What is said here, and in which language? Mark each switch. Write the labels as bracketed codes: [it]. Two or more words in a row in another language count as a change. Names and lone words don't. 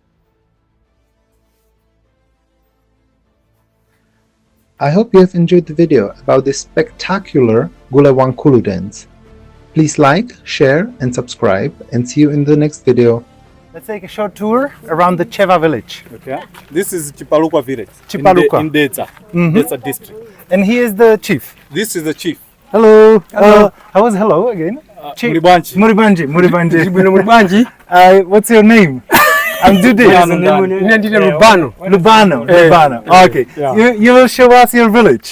[en] I hope you have enjoyed the video about this spectacular Gule Wankulu dance. Please like, share and subscribe, and see you in the next video. Let's take a short tour around the Chewa village. Okay. This is Chipalukwa village. Chipalukwa. In Dedza. Dedza district. And he is the chief. This is the chief. Hello. Hello. How was hello again? Chief. [ny] Muribanchi. [en] Muribanchi. What's your name? I'm Judy. Lubano. Okay. Yeah. You will show us your village.